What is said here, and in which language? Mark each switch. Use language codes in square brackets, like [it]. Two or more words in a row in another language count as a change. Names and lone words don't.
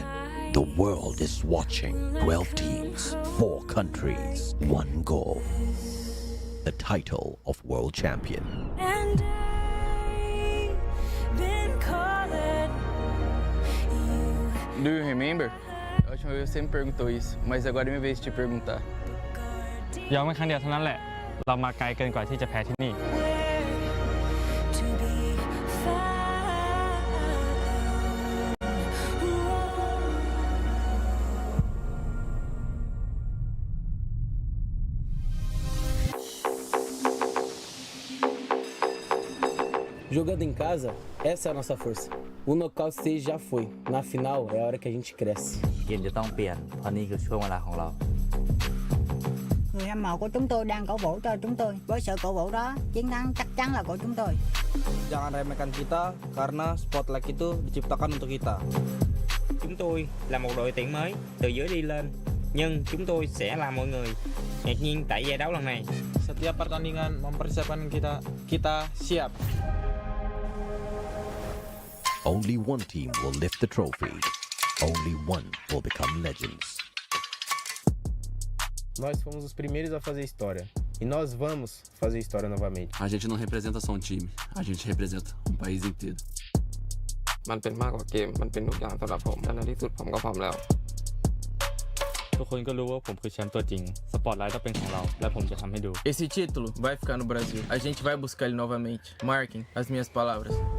[en] The world is watching. 12 teams, 4 countries, 1 goal. The title of world champion. And I've been calling you. Do you remember? [pt] A última vez você me perguntou isso, mas agora é minha vez de te perguntar. [th] ย้อนมาครั้งเดียวเท่านั้นแหละ เรามาไกลเกินกว่าที่จะแพ้ที่นี่ [en] to be found. [pt] Jogando em casa, essa é a nossa força. O [en] knockout stage [pt] já foi. Na final é a hora que a gente cresce. [th] เกมจะต้องเปลี่ยนเพราะนี่คือช่วงเวลาของเรา [vi] Người hâm mộ của chúng tôi đang cổ vũ cho chúng tôi. Với sự cổ vũ đó, chiến thắng chắc chắn là của chúng tôi. [id] Jangan remehkan kita karena spotlight itu diciptakan untuk kita. [vi] Chúng tôi là một đội tuyển mới từ dưới đi lên, nhưng chúng tôi sẽ làm mọi người ngạc nhiên tại giải đấu lần này. [id] Setiap pertandingan mempersiapkan kita siap. [en] Only one team will lift the trophy. Only one will become legends. [pt] Nós fomos os primeiros a fazer história. E nós vamos fazer história novamente. A gente não representa só um time, a gente representa um país inteiro. [th] มันเป็นมากกว่าเกม มันเป็นทุกอย่างสำหรับผมและในที่สุดผมก็พร้อมแล้ว ทุกคนก็รู้ว่าผมคือแชมป์ตัวจริง สปอตไลท์ต้องเป็นของเรา และผมจะทำให้ดู [pt] Esse título vai ficar no Brasil. A gente vai buscar ele novamente. Marquem as minhas palavras.